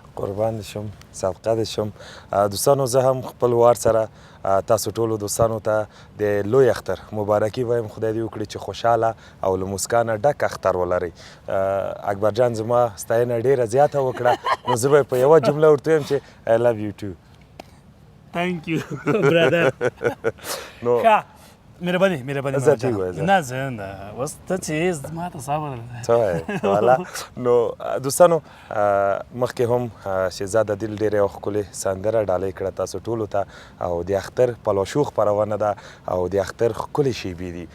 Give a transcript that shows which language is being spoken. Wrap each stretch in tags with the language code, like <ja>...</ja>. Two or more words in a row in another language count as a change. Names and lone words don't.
<ps>قربان دې شم صدقه دې شم دوستانو زه هم خپل وار سره تاسو ټولو دوستانو ته د لوی اختر مبارکي وایم خدای دې وکړي چې خوشحاله او له مسکانه ډک اختر ولرئ اکبر جان زما ستاینه ډېره زیاته وکړه نو زه به په یوه جمله ورته وایم چې</ps> <en>I love you too Thank you, brother.</en> <ps>نو مهرباني زه ټیک وایه نه زه نه اوس ته چې ما ته صبر څه وایې والا نو دوستانو مخکې هم شهزاده دل ډېرې یوه ښکلې سندره ډالۍ کړه تاسو ټولو ته او د اختر پلوشو خپرونه ده او د اختر ښکلې شیبې دي</ps>